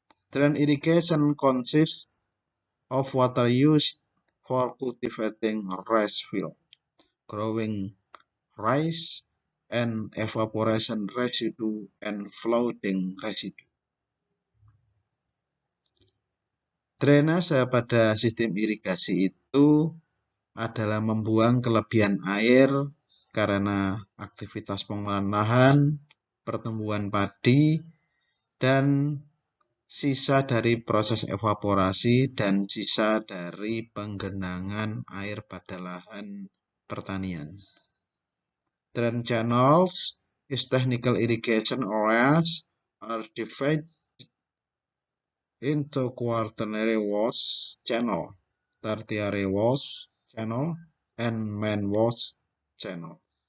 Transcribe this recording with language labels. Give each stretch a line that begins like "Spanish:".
English: Drain irrigation consists of water used for cultivating rice field, growing rice, and evaporation residue and flooding residue.
Indonesian: Drainase pada sistem irigasi itu adalah membuang kelebihan air karena aktivitas pengolahan lahan, pertumbuhan padi, dan sisa dari proses evaporasi dan sisa dari penggenangan air pada lahan pertanian.
English: Drain channels is technical irrigation areas are divided into quaternary wash channel, tertiary wash channel, and main wash channel.